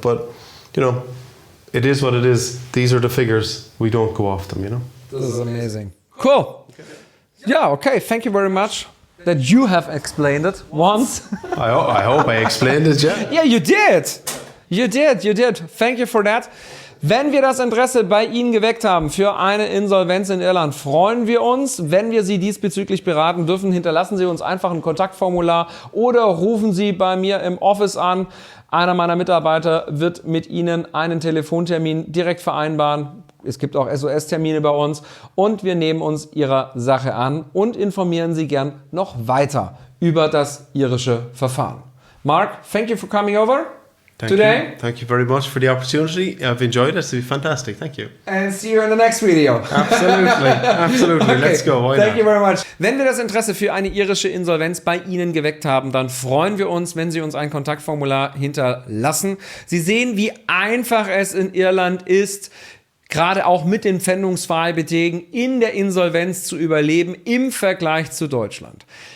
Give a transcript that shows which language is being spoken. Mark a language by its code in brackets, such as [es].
[en] But it is what it is. These are the figures. We don't go off them, This is amazing. Cool. Yeah, okay. Thank you very much that you have explained it once. I hope I explained it, yeah. Yeah, you did. You did. Thank you for that. [de] Wenn wir das Interesse bei Ihnen geweckt haben für eine Insolvenz in Irland, freuen wir uns. Wenn wir Sie diesbezüglich beraten dürfen, hinterlassen Sie uns einfach ein Kontaktformular oder rufen Sie bei mir im Office an. Einer meiner Mitarbeiter wird mit Ihnen einen Telefontermin direkt vereinbaren. Es gibt auch SOS-Termine bei uns und wir nehmen uns Ihrer Sache an und informieren Sie gern noch weiter über das irische Verfahren. [en] Mark, thank you for coming over. Today. Thank you very much for the opportunity. I've enjoyed it. It's been fantastic. Thank you. And see you in the next video. Absolutely. Okay. Let's go. Why Thank you very much. [de] Wenn wir das Interesse für eine irische Insolvenz bei Ihnen geweckt haben, dann freuen wir uns, wenn Sie uns ein Kontaktformular hinterlassen. Sie sehen, wie einfach es in Irland ist, gerade auch mit den Pfändungsfreibeträgen in der Insolvenz zu überleben im Vergleich zu Deutschland.